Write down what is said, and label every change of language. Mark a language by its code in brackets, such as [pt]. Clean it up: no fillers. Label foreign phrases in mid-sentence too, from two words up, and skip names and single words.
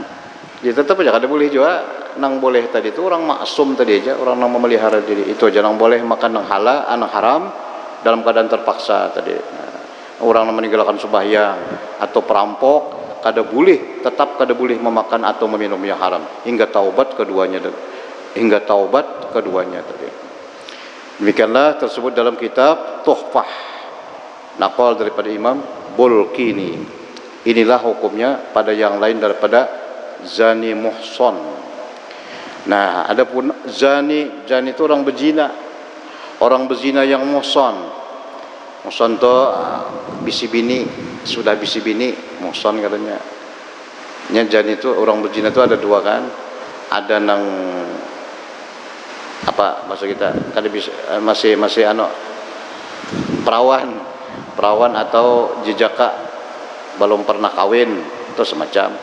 [bjn] Dia tetap aja kada boleh juga. Nang boleh tadi itu orang maksum tadi aja, orang nang memelihara diri itu aja nang boleh makan nang halal, nang haram dalam keadaan terpaksa tadi. [id] Orang yang meninggalkan sembahyang atau perampok kada boleh, tetap kada boleh memakan atau meminum yang haram hingga taubat keduanya tadi. Demikianlah tersebut dalam kitab Tuhfah naqal daripada Imam Bulqini. Inilah hukumnya pada yang lain daripada zani muhsan. Nah, adapun zani itu orang berzina. Orang berzina yang muhsan. [bjn] Muhsan tu bisi bini, sudah bisi bini, muhsan katanya. [id] Nya zani itu orang berzina itu ada dua kan? Ada nang apa maksud kita? Kada bisa masih perawan atau jejaka belum pernah kawin atau semacam.